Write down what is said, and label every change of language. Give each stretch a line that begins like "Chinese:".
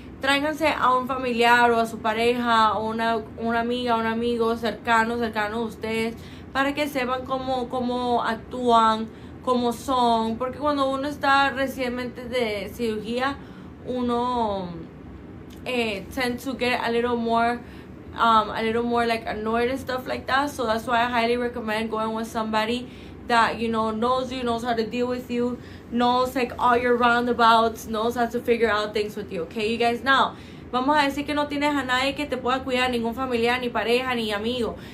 Spanish: tráiganse a un familiar o a su pareja o una amiga, un amigo cercano a ustedes, para que sepan cómo actúan, cómo son, porque cuando uno está recientemente de cirugía, uno
English: tend to get a little more like annoyed and stuff like that. So that's why I highly recommend going with somebody that, you know, knows you, knows how to deal with you, knows like all your roundabouts, knows how to figure out things with you. Okay, you guys. Now,
Spanish: vamos a decir que no tienes a nadie que te pueda cuidar, ningún familiar, ni pareja, ni amigo.